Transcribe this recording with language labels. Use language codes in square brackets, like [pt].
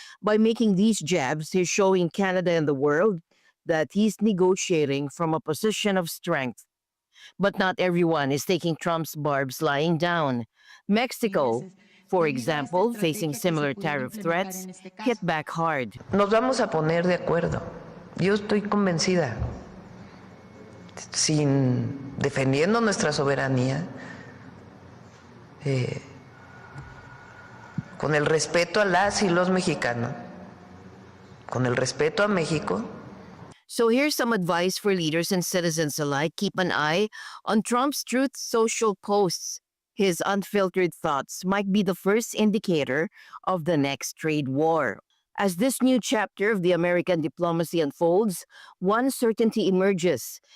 [en] By making these jabs, he's showing Canada and the world that he's negotiating from a position of strength. But not everyone is taking Trump's barbs lying down. Mexico, for example, facing similar tariff threats, hit back hard. [es] Nos vamos a poner de acuerdo. Yo estoy convencida. Defendiendo nuestra soberanía, con el respeto a las y los mexicanos, con el respeto a México. [en] So here's some advice for leaders and citizens alike. Keep an eye on Trump's Truth Social posts. His unfiltered thoughts might be the first indicator of the next trade war. As this new chapter of the American diplomacy unfolds, one certainty emerges.